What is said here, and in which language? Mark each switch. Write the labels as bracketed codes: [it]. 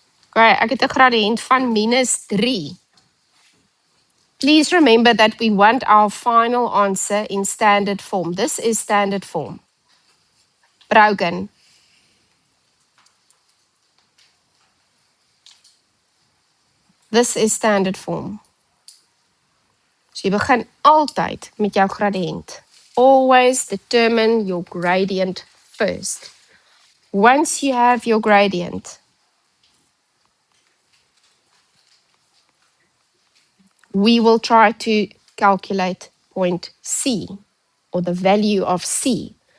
[af] Okay, ek het 'n gradiënt van -3. [en] Please remember that we want our final answer in standard form. This is standard form. Brogan. This is standard form. [af] So jy begin altyd met jou gradiënt. [en] Always determine your gradient first. Once you have your gradient, we will try to calculate point C, or the value of C.